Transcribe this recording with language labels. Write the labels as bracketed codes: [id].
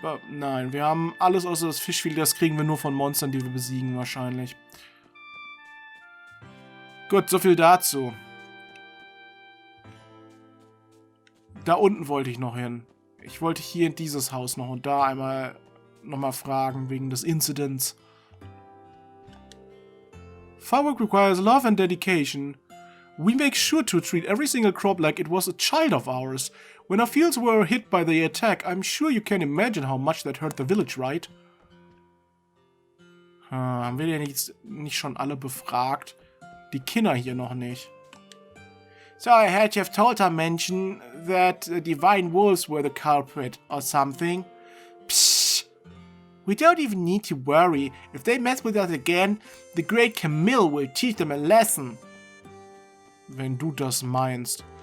[de] Nein, wir haben alles außer das Fischfilet. Das kriegen wir nur von Monstern, die wir besiegen wahrscheinlich. Gut, so viel dazu. Da unten wollte ich noch hin. Ich wollte hier in dieses Haus noch und da einmal nochmal fragen wegen des Incidents. [en] Farmwork requires love and dedication. We make sure to treat every single crop like it was a child of ours. When our fields were hit by the attack, I'm sure you can imagine how much that hurt the village, right? [de] Haben wir denn jetzt nicht schon alle befragt? Die Kinder hier noch nicht. [en] So I heard you've told our mention that divine wolves were the culprit or something. Psst. We don't even need to worry. If they mess with us again, the great Camille will teach them a lesson. [de] Wenn du das meinst.